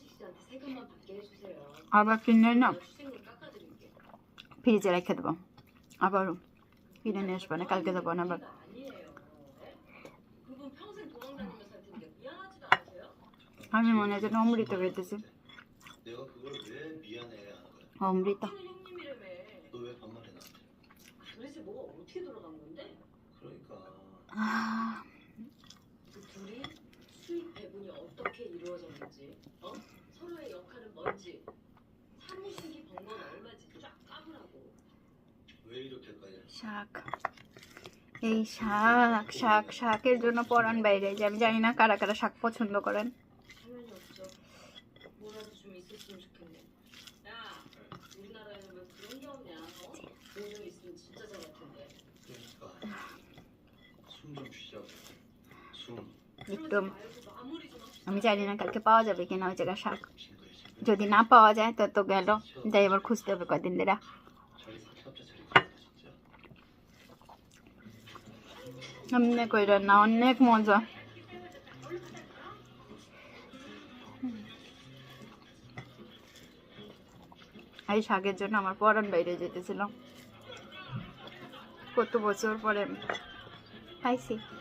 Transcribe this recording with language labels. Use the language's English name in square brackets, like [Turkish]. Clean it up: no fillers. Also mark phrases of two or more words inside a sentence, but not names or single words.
[Bangla] আবার কিনে না ফ্রিজে রেখে দেবো, আবারও কিনে নিয়ে আসবো না, কালকে যাবো না আবার। আমি মনে হয় যেন অমৃত খেতেছি। [Korean] 내가 그걸 왜 미안해 하는 거야? [Bangla] অমৃত। [Korean] 너 왜 반말해 나한테? 도대체 뭐가 어떻게 돌아간 건데? 그러니까 그 둘이 수익 배분이 어떻게 이루어졌는지, 서로의 역할은 뭔지, 사무실이 번 건 얼마인지 쫙 까보라고. 왜 이렇게까지? [Bangla] শাক, এই শাক শাক শাকের জন্য পরাণ বাইরে যে আমি জানি না কারা কারা শাক পছন্দ করেন। [Korean] 당연히 없죠. 뭐라도 좀 있었으면 좋겠네. 야, 우리나라에는 왜 그런 게 없냐? 돈좀 있으면 진짜 잘 같은데. 그러니까 숨 좀 쉬자고. 숨. [Bangla] একদম [Korean] 말고 마무리 좀 합시다. [Bangla] আমি জানি না কালকে পাওয়া যাবে কিনা ওই জায়গায় শাক। [Korean] 징그레. [Bangla] যদি না পাওয়া যায় তো তো গেল, যাই আবার খুঁজতে হবে কয়দিন ধরে। [Korean] 자리 사채업자 자리 가야 진짜. [Bangla] এমনি কইরা না, অনেক মজা। এই শাকের জন্য আমার পরাণ বাইরে যেতেছিল, কত বছর পরে পাইছি।